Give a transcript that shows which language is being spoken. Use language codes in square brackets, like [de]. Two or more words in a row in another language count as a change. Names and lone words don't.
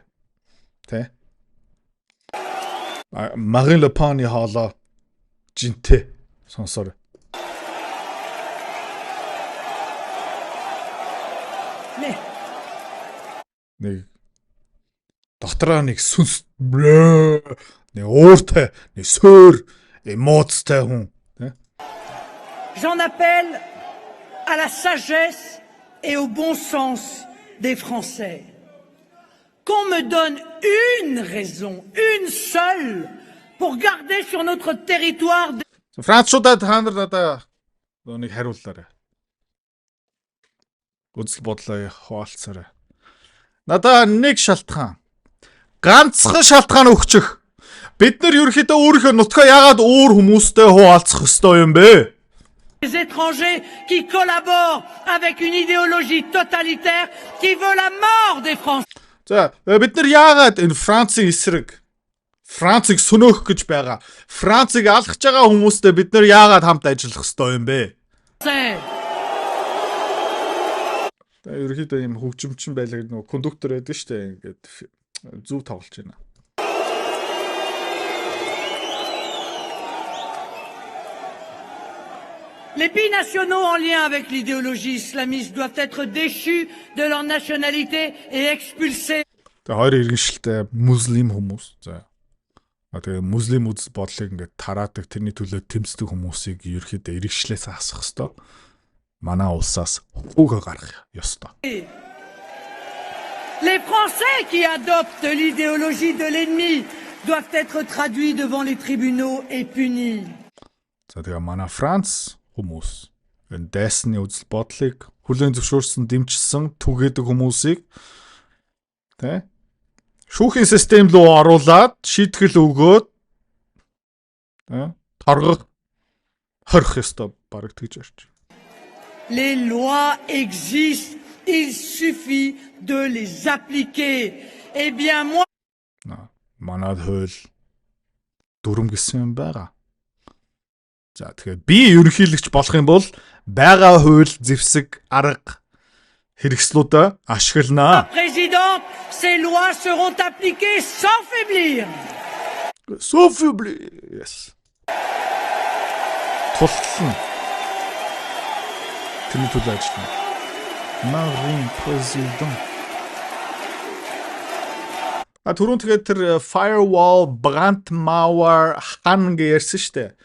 [mn] Тэ. Marine Le Pen-ийн хоолой жинтэй сонсоор. Нэг дотроо нэг сүнс нэг ууртай, нэг суур эмоцтой хүн, тэ? [fr] J'en appelle à la sagesse et au bon sens des Français. Qu'on me donne une raison, une seule, pour garder sur notre territoire. [mn] Француудад та нар надаа нэг хариуллаарай. Үзэл бодлоо хуваалцаарай. Надаа нэг шалтгаан. Ганцхан шалтгаан өгчих. Бид нар ерөөхдөө өөрийнхөө нутгаа яагаад өөр хүмүүстэй хуваалцах ёстой юм бэ? [fr] Les étrangers qui collaborent avec une idéologie totalitaire qui veut la mort des Français. [mn] За бид нар яагаад энэ Францын эсрэг Францыг сөнөөх гэж байгаа. Францыг алгаж байгаа хүмүүстэй бид нар яагаад хамт ажиллах ёстой юм бэ? Та ерөөхдөө юм хөгжимчин байлаа гэдэг нөгөө кондуктор байдаг шүү дээ. Ингээд зүв тоглож байна. [fr] Les binationaux en lien avec l'idéologie islamiste doivent être déchus de leur nationalité et expulsés. [mn] Тэгээ хоёр иргэншилтэй муслим хүмүүс. За. Тэгээ муслим үзэл бодлыг ингээд тараадаг, тэрний төлөө тэмцдэг хүмүүсийг ерөөхдөө иргэншлээс асах ёстой. Манай улсаас үгээ гаргах ёстой. [fr] Les Français qui adoptent l'idéologie de l'ennemi doivent être traduits devant les tribunaux et punis. [mn] За тэгээ манай Франц хүмүүс энэ дайсны үзэл бодлыг хүлээн зөвшөөрсөн, дэмжсэн, түгээдэг хүмүүсийг тэ шүүхийн систем рүү оруулаад шийтгэл өгөөд торгох хорих ёстой бараг тэгж орч. [fr] Les lois existent, il suffit de les appliquer. Eh bien moi [mn] манад хууль дүрм гэсэн юм байгаа. За тэгэхээр би ерөнхийлөгч болох юм бол байгаа хууль зэвсэг арга хэрэгслүүдэ ашигланаа. [fr] Présidente, ces lois seront appliquées sans faiblir. Sans faiblir. Yes. [mn] Тултална. Тэний төлөө ажиллана. Marine président. Түрүүн тэгээд тэр firewall, Brandmauer, Han гэж ярьсан шүү дээ.